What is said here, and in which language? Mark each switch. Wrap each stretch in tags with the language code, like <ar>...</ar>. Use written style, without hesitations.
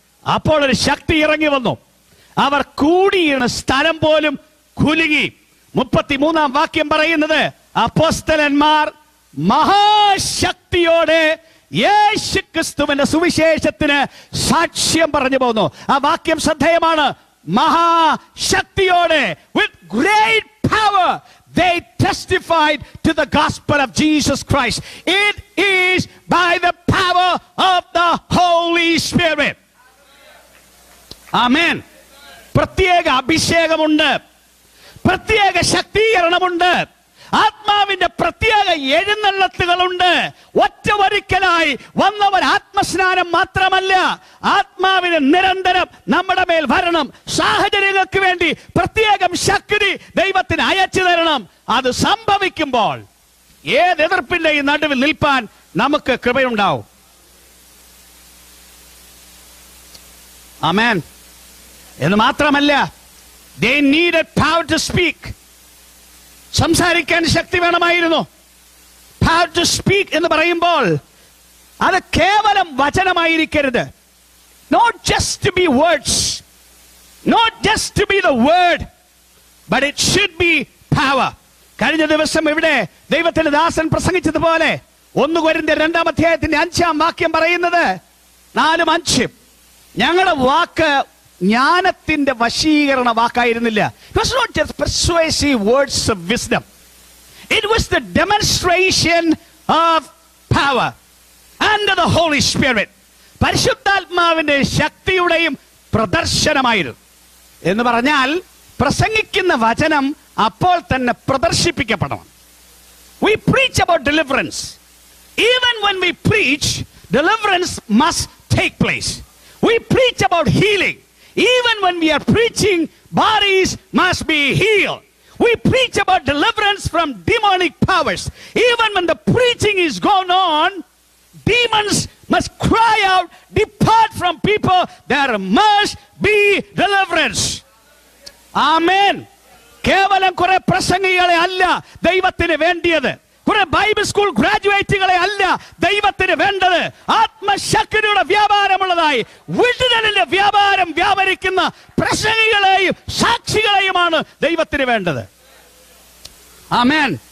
<ml>അപ്പോൾ ഒരു ശക്തി ഇറങ്ങി വന്നു. അവർ കൂടിയിരുന്ന സ്ഥലം പോലും കുലുങ്ങി. 33-ാം വാക്യം പറയുന്നത്, അപ്പോസ്തലന്മാർ മഹാശക്തിയോടെ യേശു ക്രിസ്തുവിന്റെ സുവിശേഷത്തിന് സാക്ഷ്യം പറഞ്ഞു പോകുന്നു. ആ വാക്യം ശ്രദ്ധേയമാണ്. മഹാശക്തിയോടെ,</ml> <en>with great power they testified to the gospel of Jesus Christ. It is by the power of the Holy Spirit. Amen.</en> <ml>പ്രത്യേക അഭിഷേകമുണ്ട്, പ്രത്യേക ശക്തീകരണമുണ്ട്, ആത്മാവിന്റെ പ്രത്യേക എഴുന്നള്ളത്തുകളുണ്ട്. ഒറ്റവരിക്കലായി വന്നവർ ആത്മസ്നാനം മാത്രമല്ല, ആത്മാവിന് നിരന്തരം നമ്മുടെ മേൽ വരണം. സാഹചര്യങ്ങൾക്ക് വേണ്ടി പ്രത്യേകം ശക്തി ദൈവത്തിന് അയച്ചു തരണം. അത് സംഭവിക്കുമ്പോൾ ഏത് എതിർപ്പിന്റെ ഈ നടുവിൽ നിൽപ്പാൻ നമുക്ക് കൃപയുണ്ടാവും. ആമേൻ. എന്ന് മാത്രമല്ല,</ml> <en>they needed power to speak.</en> <ml>സംസാരിക്കാൻ ശക്തി വേണമായിരുന്നു.</ml> <en>Power to speak</en> <ml>എന്ന് പറയുമ്പോൾ അത് കേവലം വചനമായിരിക്കരുത്.</ml> <en>Not just to be words, not just to be the word, but it should be power.</en> <ml>കഴിഞ്ഞ ദിവസം ഇവിടെ ദൈവത്തിന്റെ ദാസൻ പ്രസംഗിച്ചതുപോലെ 1 കൊരിന്ത്യർ 2-ാം അധ്യായത്തിന്റെ 5-ാം വാക്യം പറയുന്നത് 4-5 ഞങ്ങളുടെ വാക്ക് ജ്ഞാനത്തിന്റെ വശീകരണ വാക്കായിരുന്നില്ല.</ml> <en>It was not just persuasive words of wisdom. It was the demonstration of power and the Holy Spirit.</en> <ml>പരിശുദ്ധാത്മാവിന്റെ ശക്തിയുടെയും പ്രദർശനമായിരുന്നു. എന്ന് പറഞ്ഞാൽ പ്രസംഗിക്കുന്ന വചനം അപ്പോൾ തന്നെ പ്രദർശിപ്പിക്കപ്പെടണം.</ml> <en>We preach about deliverance. Even when we preach, deliverance must take place. We preach about healing. Even when we are preaching, bodies must be healed. We preach about deliverance from demonic powers. Even when the preaching is going on, demons must cry out, depart from people. There must be deliverance. Amen.</en> <ml>കേവലം കുറെ പ്രസംഗികളെ അല്ല ദൈവത്തിന് വേണ്ടിയത്, കുറെ Bible school ഗ്രാജുവേറ്റുകളെ അല്ല ദൈവത്തിന് വേണ്ടത്. ആത്മശക്തിയുടെ വ്യാപാരമുള്ളതായി വിടുതലിന്റെ വ്യാപാരം വ്യാപരിക്കുന്ന പ്രസംഗികളെയും സാക്ഷികളെയുമാണ് ദൈവത്തിന് വേണ്ടത്. ആമേൻ.</ml>